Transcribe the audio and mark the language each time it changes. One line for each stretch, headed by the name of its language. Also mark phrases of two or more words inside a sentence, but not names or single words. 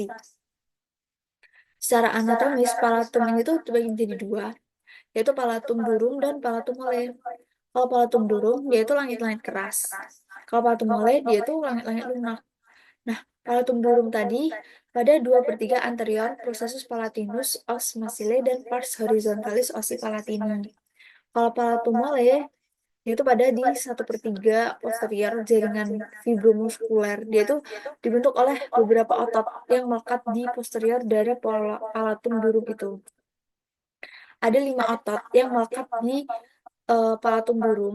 Indonesian: Secara anatomis, palatum ini tuh terbagi menjadi dua, yaitu
Latin: palatum durum
Indonesian: dan
Latin: palatum mole.
Indonesian: Kalau
Latin: palatum durum,
Indonesian: dia itu langit-langit keras. Kalau
Latin: palatum mole,
Indonesian: dia itu langit-langit lunak. Nah,
Latin: palatum durum
Indonesian: tadi pada 2/3 anterior
Latin: processus palatinus os maxillae
Indonesian: dan
Latin: pars horizontalis osi palatini.
Indonesian: Kalau
Latin: palatum mole,
Indonesian: dia itu pada di 1/3 posterior jaringan fibromuskuler. Dia itu dibentuk oleh beberapa otot yang melekat di posterior dari
Latin: palatum durum
Indonesian: itu. Ada 5 otot yang melekat di
Latin: palatum durum.